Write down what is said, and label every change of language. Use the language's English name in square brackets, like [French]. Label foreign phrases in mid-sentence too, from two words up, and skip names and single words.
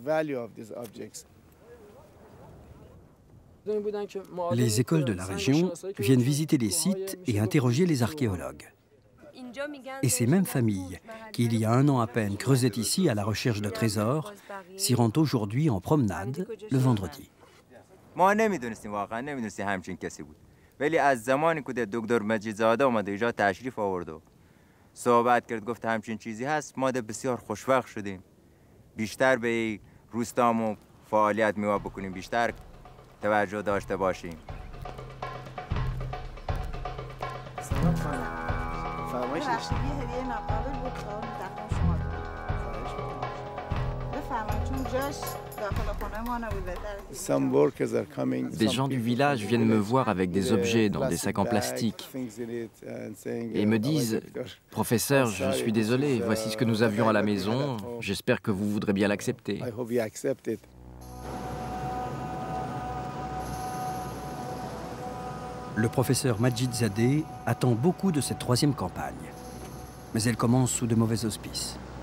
[French] Les écoles de la région viennent visiter les sites et interroger les archéologues. Et ces mêmes familles, qui il y a 1 an à peine creusaient ici à la recherche de trésors, s'y rendent aujourd'hui en promenade le vendredi. [Persian] ما نمیدونستیم واقعا نمیدونستیم همچین کسی بود ولی از زمانی که دکتر مجیدزاده اومد اینجا تشریف آورد و صحبت کرد گفت همچین چیزی هست ما بسیار خوشوقت شدیم بیشتر به روستامو فعالیت میوا بکنیم بیشتر توجه داشته باشیم فرمایش داشتید یه هدیه ناقابل بود تقدیم شما بفرمایید چون جاش [French] Des gens du village viennent me voir avec des objets dans des sacs en plastique et me disent « Professeur, je suis désolé, voici ce que nous avions à la maison, j'espère que vous voudrez bien l'accepter. » Le professeur Majid-Zadeh attend beaucoup de cette 3e campagne, mais elle commence sous de mauvais auspices.